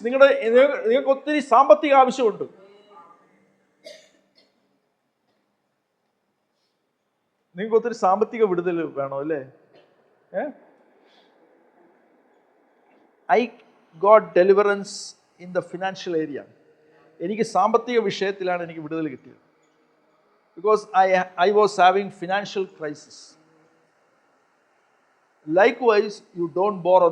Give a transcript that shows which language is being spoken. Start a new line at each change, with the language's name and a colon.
Malayalam: നിങ്ങൾക്ക് ഒത്തിരി സാമ്പത്തിക ആവശ്യമുണ്ട്. നിങ്ങൾക്ക് ഒത്തിരി സാമ്പത്തിക വിടുതൽ വേണോ അല്ലേ?
English: I got deliverance in the financial area.
Malayalam: എനിക്ക് സാമ്പത്തിക വിഷയത്തിലാണ് എനിക്ക് വിടുതൽ കിട്ടിയത്.
English: Because I was having financial crisis. Likewise, you don't borrow.